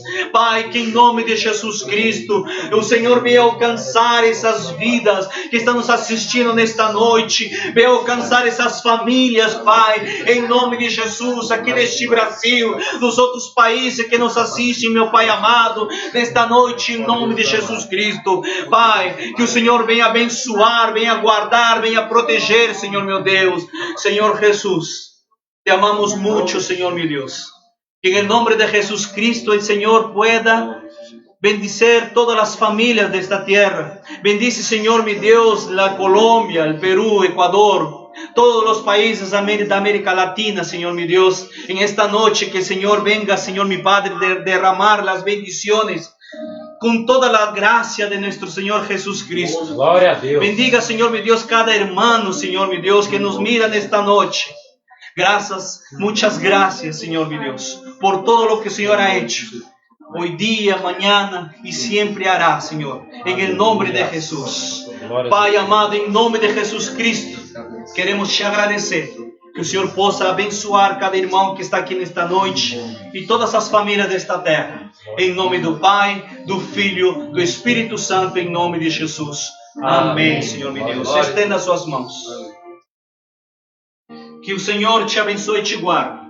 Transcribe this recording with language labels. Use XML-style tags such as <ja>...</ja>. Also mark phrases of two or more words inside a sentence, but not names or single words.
<pt>Pai, que em nome de Jesus Cristo, o Senhor venha alcançar essas vidas que estão nos assistindo nesta noite, venha alcançar essas famílias, Pai, em nome de Jesus, aqui neste Brasil, nos outros países que nos assistem, meu Pai amado, nesta noite, em nome de Jesus Cristo. Pai, que o Senhor venha abençoar, venha guardar, venha proteger, Senhor meu Deus. Senhor Jesus, te amamos muito, Senhor meu Deus.</pt> <es>Que en el nombre de Jesus Cristo el Señor pueda bendicer todas las familias de esta tierra. Bendice, Señor mi Dios, la Colombia, el Perú, Ecuador, todos los países de América Latina, Señor mi Dios. En esta noche que el Señor venga, Señor mi Padre, de derramar las bendiciones con toda la gracia de nuestro Señor Jesús Cristo.</es> <pt>Glória a Deus.</pt> <es>Bendiga, Señor mi Dios, cada hermano, Señor mi Dios, que nos mira en esta noche. Gracias, muchas gracias, Señor mi Dios, por todo lo que el Señor ha hecho. Hoy día, mañana y siempre hará, Señor, en el nombre de Jesús.</es> <pt>Pai amado,</pt> <es>en nombre de Jesús Cristo, queremos te agradecer.</es> <pt>Que o Senhor possa abençoar cada irmão que está aqui nesta noite e todas as famílias desta terra. Em nome do Pai, do Filho, do Espírito Santo, em nome de Jesus. Amém, Senhor meu Deus. Estenda as suas mãos. Que o Senhor te abençoe e te guarde.</pt>